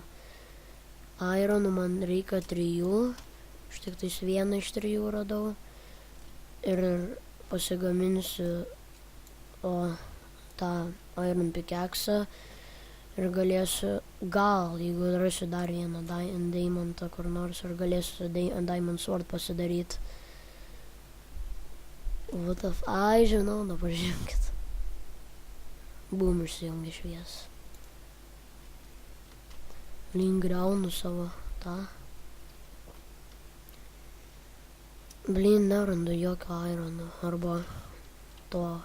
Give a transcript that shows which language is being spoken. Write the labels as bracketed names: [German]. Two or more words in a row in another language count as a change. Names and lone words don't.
[Lithuanian] Ironų man reikia 3, aš tik tais 1 iš 3 radau. Ir pasigaminsiu tą [English] iron pickaxą [Lithuanian] ir galėsiu, gal, jeigu rasiu dar vieną diamantą kur nors, ir galėsiu [English] diamond sword [Lithuanian] pasidaryti. [English] What the f... [Lithuanian] Ai, žinau, dabar žiūrėkit. Bum, išsijungia švies. Link griaunu savo tą. Blin, nerandu jokio irono, arba to.